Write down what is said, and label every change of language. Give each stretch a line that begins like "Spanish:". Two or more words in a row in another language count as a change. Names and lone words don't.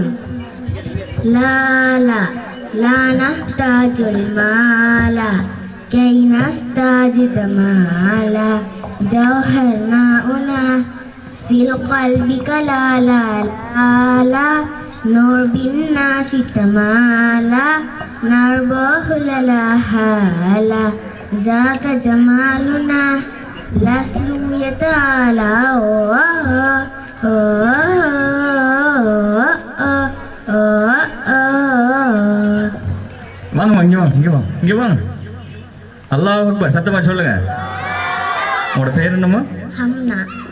Arabic: لا لا لا نحتاج المال كي نستجد مالا جوهرنا هنا في القلب لا لا لا لا نور بالناس تمالا نربح لا هالا ذاك جمالنا لسلو يتعالى
Tamil: வாங்க இங்க வாங்க.
Arabic: الله أكبر
Tamil: சத்தமா சொல்லுங்க. உங்களோட பேர் என்னமா? ஹம்னா.